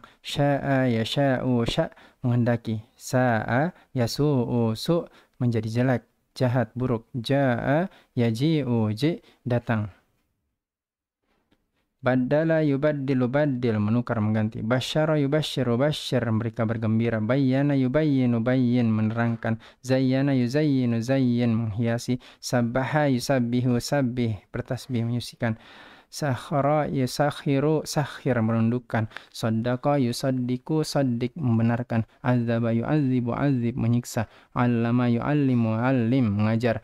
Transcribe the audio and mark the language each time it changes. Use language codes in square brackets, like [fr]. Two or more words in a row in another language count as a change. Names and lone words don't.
[ar] شاء يشاء شأ' menghendaki. ساء يسوء سؤ' [id] menjadi jelek, jahat, buruk. [ar] جاء يجيء جئ' datang. بدّل يبدّل بدّل [id] menukar mengganti. [ar] بشّر يبشّر بشّر [id] mereka bergembira. [ar] بيّن يبيّن بيّن menerangkan. زيّن يزيّن زيّن menghiasi. سبّح يسبّح سبّح [id] bertasbih menyucikan. [ar] سخّر يسخّر سخّر merundukkan. صدّق يصدّق صدّق membenarkan. عذّب يعذّب عذّب menyiksa. علّم يعلّم علّم mengajar.